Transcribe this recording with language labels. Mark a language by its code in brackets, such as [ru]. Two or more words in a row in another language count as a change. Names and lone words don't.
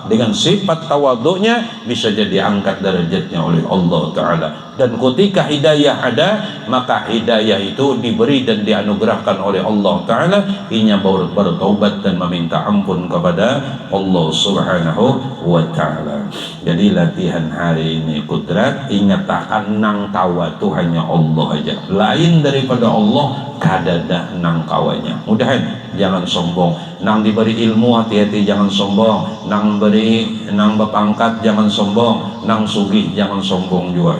[id] Dengan sifat tawaduknya bisa jadi angkat derajatnya oleh Allah Ta'ala. Dan ketika hidayah ada, maka hidayah itu diberi dan dianugerahkan oleh Allah Ta'ala. Inya bertaubat dan meminta ampun kepada Allah [ar] Subhanahu wa Ta'ala. [bjn] Jadi latihan hari ini kudrat, ingat akan nang tawa itu hanya Allah aja, lain daripada Allah kadada nang kawanya. Mudahan jangan sombong. Nang diberi ilmu hati-hati jangan sombong, nang berpangkat jangan sombong, nang sugih jangan sombong juga.